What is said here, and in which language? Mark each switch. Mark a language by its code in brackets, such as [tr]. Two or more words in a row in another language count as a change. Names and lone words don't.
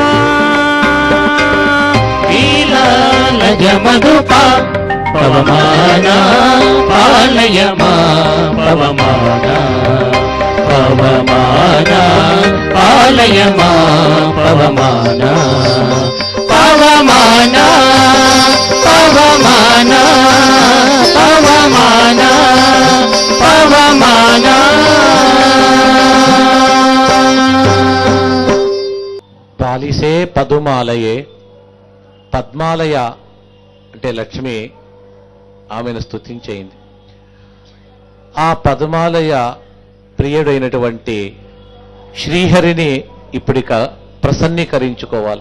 [sa] ಲಜ ಮಧುಪ ಪವಮಾನ ಪಾಲಯ ಪವಮಾನ ಪವಮಾನ ಪಾಲಯ ಪವಮಾನ ಪವಮಾನ ಪವಮಾನ ಪವಮಾನ ಪವಮಾನ [kn] ಪಾಲಿಸೆ ಪದುಮಾಲಯೆ [te] పద్మాలయ అంటే లక్ష్మి ఆమెను స్తుతించేయింది. ఆ పద్మాలయ ప్రియుడైనటువంటి శ్రీహరిని ఇప్పుడిక ప్రసన్నీకరించుకోవాలి.